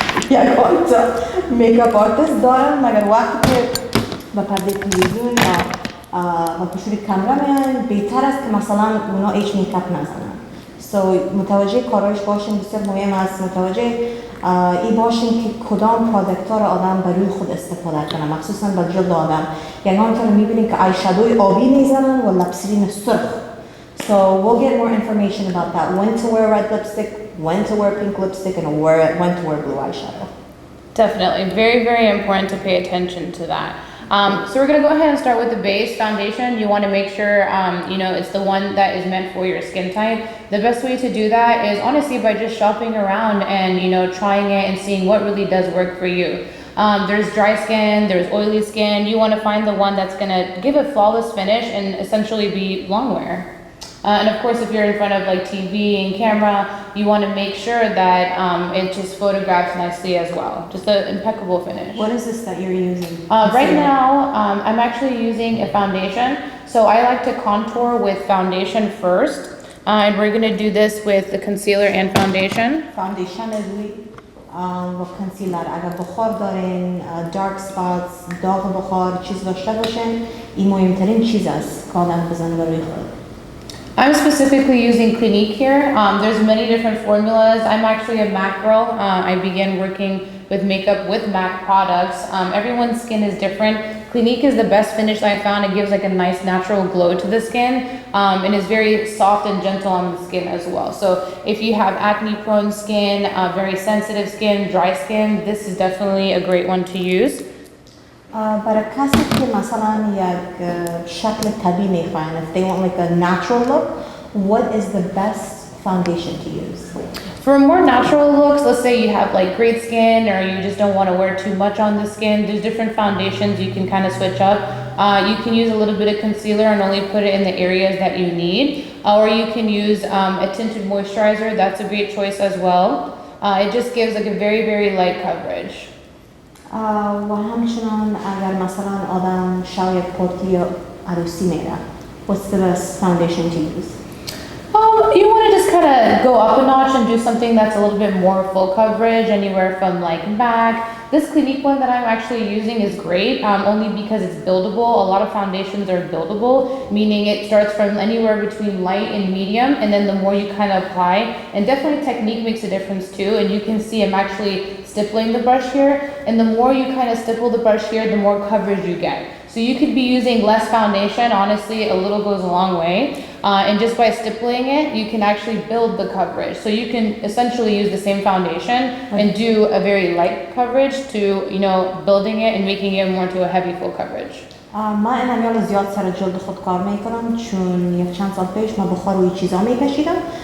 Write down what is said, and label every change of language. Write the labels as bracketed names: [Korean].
[Persian] یگان تا makeup artist دارن مگر وقتی که به پرده تلویزیون یا با پشت کامera میان بهتر است که مثلا اونا هیچ میکاپ نزنن. So متوجه کارایش باشین، بسیار مهم است متوجه ای باشین که کدام پروداکت‌ها رو آدم برای خود استفاده کنه، مخصوصا با جلد آدم. یگان تا میبینین که آی شادوی آبی میزنن و لپسرین سرخ. [English] So we'll get more information about that. When to wear red lipstick, when to wear pink lipstick, and when to wear blue eyeshadow. Definitely, very, very important to pay attention to that. So we're going to go ahead and start with the base foundation. You want to make sure, you know, it's the one that is meant for your skin type. The best way to do that is honestly by just shopping around and, you know, trying it and seeing what really does work for you. There's dry skin, there's oily skin. You want to find the one that's going to give a flawless finish and essentially be long wear. And of course, if you're in front of like TV and camera, you want to make sure that it just photographs nicely as well. Just an impeccable finish. What is this that you're using? Right now, I'm actually using a foundation. So I like to contour with foundation first. And we're going to do this with the concealer and foundation. Foundation is [Persian] و کنسیلر اگر بخار دارین دارک سپاتس داغ بخار چیز داشته باشین این مهمترین چیز است که آدم بزنه برای خود. [English] I'm specifically using Clinique here. There's many different formulas. I'm actually a MAC girl. I began working with makeup with MAC products. Everyone's skin is different. Clinique is the best finish I found. It gives like a nice natural glow to the skin and is very soft and gentle on the skin as well. So if you have acne prone skin, very sensitive skin, dry skin, this is definitely a great one to use. [Persian] برای کسی که مثلا یک شکل طبیعی میخواین [English] if they want like a natural look what is the best foundation to use? For more natural looks, let's say you have like great skin or you just don't want to wear too much on the skin, there's different foundations you can kind of switch up. You can use a little bit of concealer and only put it in the areas that you need, or you can use a tinted moisturizer. That's a great choice as well. It just gives like a very, very light coverage. [Persian] و همچنان اگر مثلا آدم شب یک پارتی عروسی میره [English] what's the best foundation to use? You want to just kind of go up a notch and do something that's a little bit more full coverage, anywhere from like MAC. This Clinique one that I'm actually using is great, only because it's buildable. A lot of foundations are buildable, meaning it starts from anywhere between light and medium, and then the more you kind of apply, and definitely technique makes a difference too, and you can see I'm actually stippling the brush here, and the more you kind of stipple the brush here, the more coverage you get. So you could be using less foundation, honestly, a little goes a long way. And just by stippling it, you can actually build the coverage. So you can essentially use the same foundation and do a very light coverage to, you know, building it and making it more to a heavy full coverage. [Persian] من این امیال زیاد سر جلد خود کار میکنم چون یک چند سال پیش من بخار روی چیزا میکشیدم.